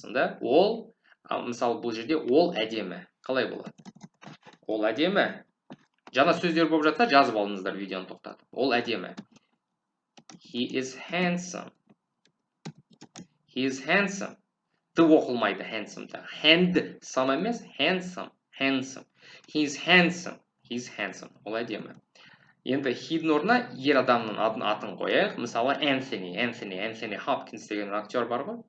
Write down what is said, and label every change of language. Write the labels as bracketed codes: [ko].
[kk] Сонда ол, мысалы бұл жерде ол әдемі. Қалай болады? Ол әдемі. Жаңа сөздер болып жатса, жазып алыңыздар видеоны тоқтатып. Ол әдемі. [en] He is handsome. He is handsome. [kk] Т оқылмайды handsome-да. [en] Handsome [kk] емес, [en] handsome. He is handsome. He is handsome. [kk] Ол әдемі. Енді he-дің орнына ер адамның атын қояйық. Мысалы, Anthony Hopkins деген актер бар ғой.